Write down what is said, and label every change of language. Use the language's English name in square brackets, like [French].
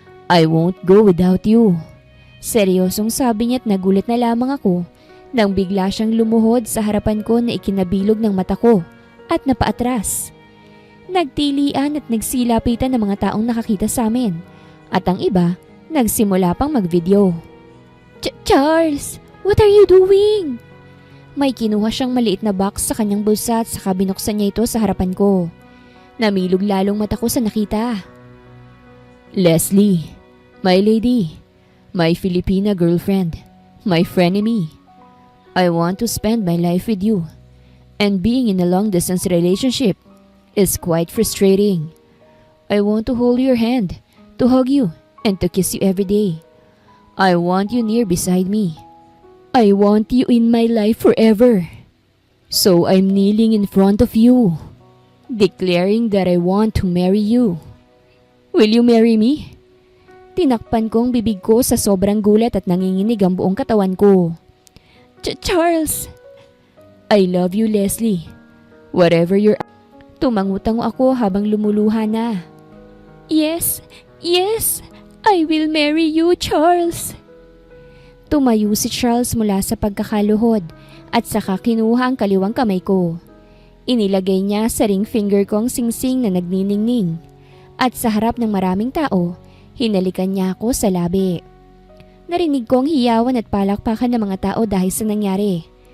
[English] I won't go without you. [Filipino] Seryosong sabi niya at nagulat na lamang ako nang bigla siyang lumuhod sa harapan ko na ikinabilog ng mata ko at napaatras. Nagtilian at nagsilapitan ng mga taong nakakita sa amin at ang iba nagsimula pang magvideo. [English] Charles, what are you doing? [Filipino] May kinuha siyang maliit na box sa kanyang bulsa at saka binuksan niya ito sa harapan ko. Namilog lalong mata ko sa nakita. Leslie, [English] my lady, my Filipina girlfriend, my frenemy. I want to spend my life with you. And being in a long-distance relationship is quite frustrating. I want to hold your hand, to hug you, and to kiss you every day. I want you near beside me. I want you in my life forever. So I'm kneeling in front of you, declaring that I want to marry you. Will you marry me? [Filipino] Tinakpan ko ang bibig ko sa sobrang gulat at nanginginig ang buong katawan ko. [English] Charles! I love you, Leslie. Whatever you're... [Filipino] Tumangutango ako habang lumuluha na. [English] Yes, yes! I will marry you, Charles! [Filipino] Tumayo si Charles mula sa pagkakaluhod at saka kinuha ang kaliwang kamay ko. Inilagay niya sa ring finger ko ang singsing na nagniningning. At sa harap ng maraming tao, hinalikan niya ako sa labi. Narinig ko ang hiyawan at palakpakan ng mga tao dahil sa nangyari.